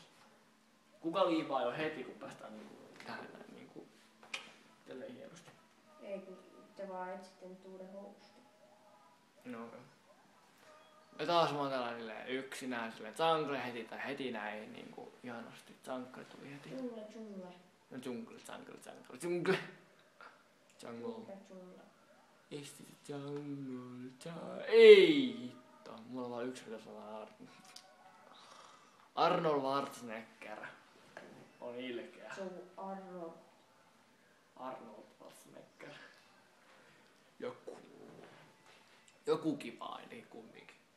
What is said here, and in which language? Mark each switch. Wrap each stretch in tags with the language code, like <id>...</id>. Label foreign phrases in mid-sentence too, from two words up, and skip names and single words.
<fi>Kuka liivaa jo heti, kun päästään tähän näin niinku tälleen hienosti? Ei kun te vaan etsitte nyt uuden houston. No okei. Ja taas mä oon tällainen yksinään silleen jungle heti näin niinku ihanasti. Jungle tuli heti. Jungle.</fi> <en>No jungle. Is it jungle?</en> <fi>Ei hitto. Mulla on vaan yksi mitä sanaa Arnold Schwarzenegger. On ilkeä. Se on Arnold. Arnold Schwarzenegger. Joku kiva, eli kumminkin.</fi>